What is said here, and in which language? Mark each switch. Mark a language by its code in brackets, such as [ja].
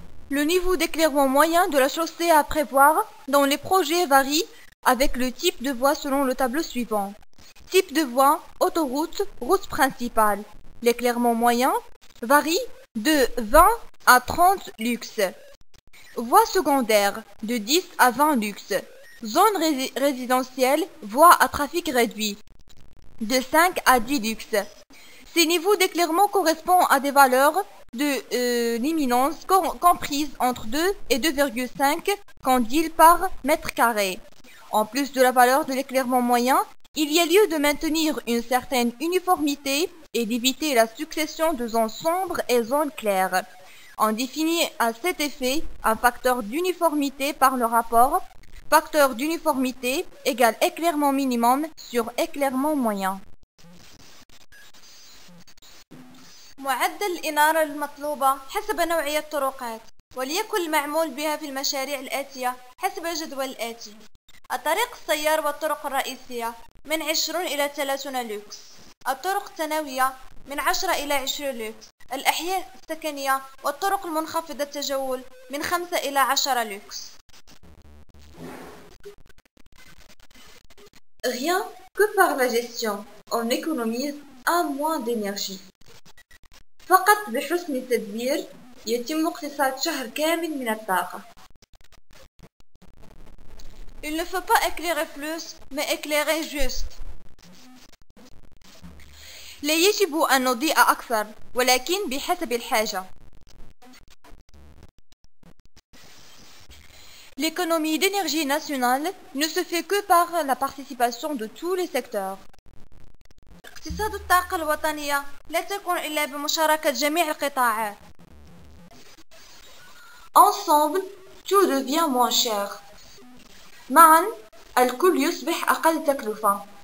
[fr] Le niveau d'éclairement moyen de la chaussée à prévoir dans les projets varie avec le type de voie selon le tableau suivant. Type de voie, autoroute, route principale. L'éclairement moyen varie de 20 à 30 lux. Voie secondaire, de 10 à 20 lux. Zone résidentielle, voie à trafic réduit, de 5 à 10 lux. Ces niveaux d'éclairement correspondent à des valeurs de luminance comprises entre 2 et 2,5 candiles par mètre carré. En plus de la valeur de l'éclairement moyen, il y a lieu de maintenir une certaine uniformité et d'éviter la succession de zones sombres et zones claires. On définit à cet effet un facteur d'uniformité par le rapport facteur d'uniformité égale éclairement minimum sur éclairement moyen. [ar] معدل الإنارة المطلوبة حسب نوعية الطرقات، وليكن المعمول بها في المشاريع الآتية حسب الجدول الآتي. الطريق السيار والطرق الرئيسية من 20 إلى 30 لوكس. الطرق الثانوية من 10 إلى 20 لوكس. الأحياء السكنية والطرق المنخفضة التجول من 5 إلى 10 لوكس. [fr] Rien que par la gestion, on économise un mois d'énergie. [ar] فقط بحسن التدبير يتم اقتصاد شهر كامل من الطاقة. [fr] Il ne faut pas éclairer plus, mais éclairer juste. [ar] لا يجب أن نضيء أكثر ولكن بحسب الحاجة. [fr] L'économie d'énergie nationale ne se fait que par la participation de tous les secteurs. [ar] اقتصاد الطاقة الوطنية لا تكون إلا بمشاركة جميع القطاعات. [fr] Ensemble, tout devient moins cher. [ar] معا الكل يصبح أقل تكلفة.